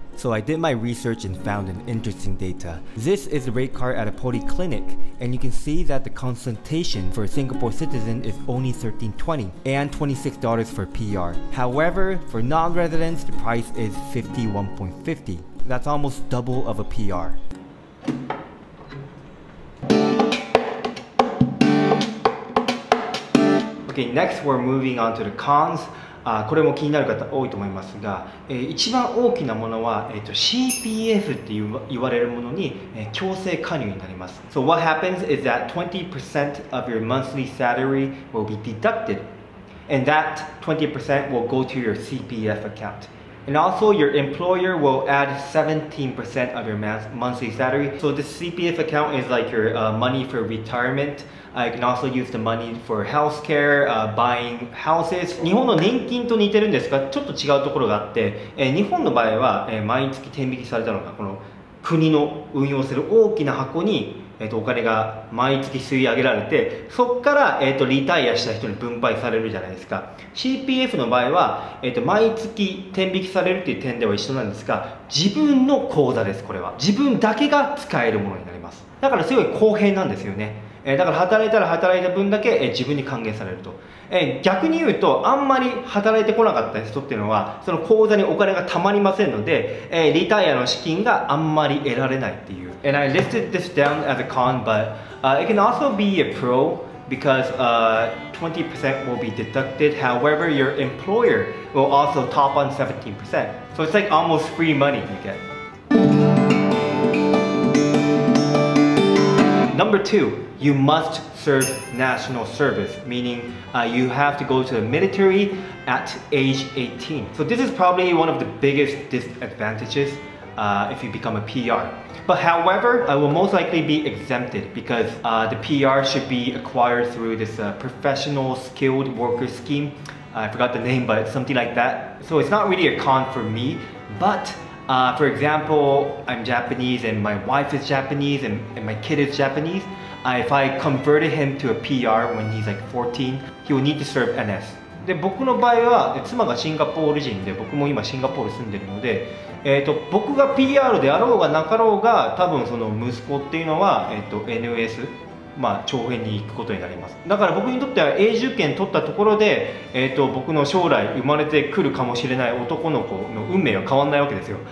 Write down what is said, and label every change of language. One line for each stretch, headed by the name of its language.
English: So I did my research and found an interesting data. This is the rate card at a polyclinic, and you can see that the consultation for a Singapore citizen is only $13.20 and $26 for PR. However, for non-residents, the price is $51.50. That's almost double of a PR. Okay, next we're moving on to the cons.
Japanese: これも気になる方多いと思いますが、一番大きなものは、CPF って言われるものに、強制加入になります。
English: So what happens is that 20% of your monthly salary will be deducted, and that 20% will go to your CPF account. And also your employer will add 17% of your monthly salary. So the CPF account is like your money for retirement. You can also use the money for healthcare, buying houses.
Japanese: 日本の年金と似てるんですが、ちょっと違うところがあって、日本の場合は、毎月天引きされたのがこの国の運用する大きな箱に、お金が毎月吸い上げられて、そこから、リタイアした人に分配されるじゃないですか。 CPF の場合は、毎月天引きされるっていう点では一緒なんですが、自分の口座です。これは自分だけが使えるものになります。だからすごい公平なんですよね。だから働いたら働いた分だけ自分に還元されると。逆に言うと、あんまり働いてこなかった人っていうのは、その口座にお金がたまりませんので、リタイアの資金があんまり得られないっていう。
English: And I listed this down as a con, but it can also be a pro because 20% will be deducted. However, your employer will also top on 17%. So it's like almost free money you get. Number 2, you must serve national service, meaning you have to go to the military at age 18. So this is probably one of the biggest disadvantages if you become a PR. But however, I will most likely be exempted because the PR should be acquired through this professional skilled worker scheme. I forgot the name, but something like that. So it's not really a con for me, but for example, I'm Japanese and my wife is Japanese and my kid is Japanese. If I converted him to a PR when he's like 14, he will need to serve NS.
Japanese: で僕の場合は妻がシンガポール人で僕も今シンガポール住んでるので、僕が PR であろうがなかろうが多分その息子っていうのは、NS 徴兵に行くことになります。だから僕にとっては永住権取ったところで、僕の将来生まれてくるかもしれない男の子の運命は変わらないわけですよ。